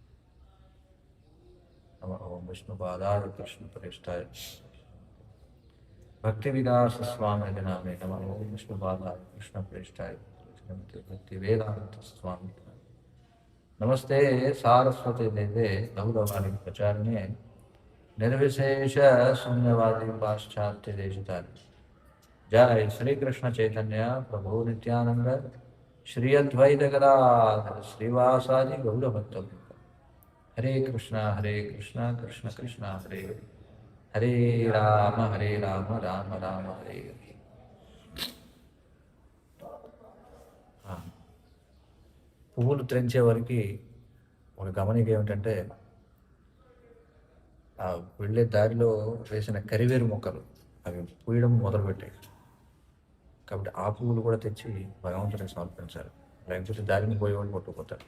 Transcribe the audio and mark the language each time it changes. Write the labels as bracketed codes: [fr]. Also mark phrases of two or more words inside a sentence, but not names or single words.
[sa] ఓం విష్ణుపాదాయ కృష్ణప్రేష్ఠాయ భక్తి వికాస స్వామి నామే నమః. ఓం విష్ణుపాదాయ కృష్ణప్రేష్ఠాయ భక్తి వేదాంత స్వామి. నమస్తే సారస్వతి దేవే గౌరవాణి ప్రచారిణే నిర్విశేష శూన్యవాది పాశ్చాత్య దేశతారి. जय श्री कृष्ण चैतन्य प्रभु नित्यानंद श्री अद्वैत गदाधर श्रीवासादि गौर भक्त. हरे कृष्ण कृष्ण कृष्ण हरे हरे, हरे राम राम राम हरे हरे. [te] పువ్వులు త్రెంచే వరకు ఒక గమనిక ఏమిటంటే ఆ వెళ్ళే దారిలో వేసిన కరివేరు మొక్కలు అవి పూయడం మొదలుపెట్టాయి. కాబట్టి ఆ పువ్వులు కూడా తెచ్చి భగవంతుడికి సమర్పించాలి, లేకపోతే దారిని పోయేవాళ్ళు కొట్టుకుపోతారు.